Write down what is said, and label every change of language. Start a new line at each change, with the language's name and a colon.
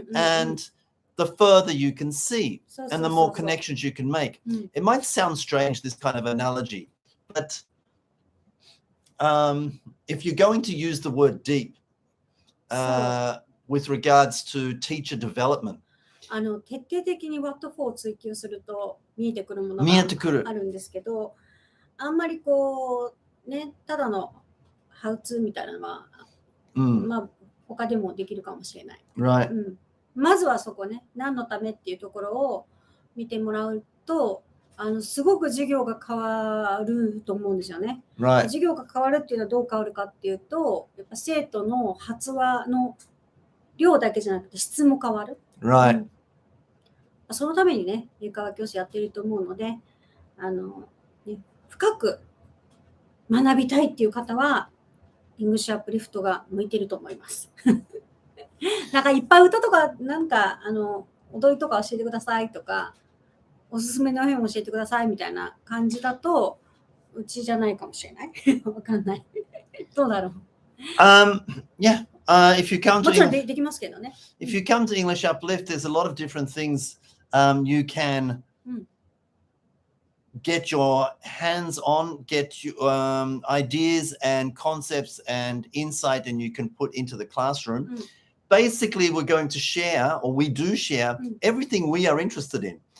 English: And the further you can see and the more connections you can make. It might sound strange, this kind of analogy, but if you're going to use the word deep with regards to teacher development,
Japanese: 徹底的に
English: What for
Japanese: を追求すると見えてくるものがあるんですけど、あんまりこうね、ただの
English: How to
Japanese: みたいなのは、まあ他でもできるかもしれない。
English: Right.
Japanese: まずはそこね、何のためっていうところを見てもらうと、すごく授業が変わると思うんですよね。
English: Right.
Japanese: 授業が変わるっていうのはどう変わるかっていうと、やっぱ生徒の発話の量だけじゃなくて質も変わる。
English: Right.
Japanese: そのためにね、英会話教師やっていると思うので、ね、深く学びたいっていう方は、イングリッシュアップリフトが向いていると思います。なんかいっぱい歌とか、なんか踊りとか教えてくださいとか、おすすめの本教えてくださいみたいな感じだと、うちじゃないかもしれない。わかんない。どうだろう。
English: Yeah. If you come to
Japanese: もちろんできますけどね。
English: If you come to English Uplift, there's a lot of different things you can get your hands on, get ideas and concepts and insight, and you can put into the classroom. basically we're going to share, or we do share, everything we are interested in.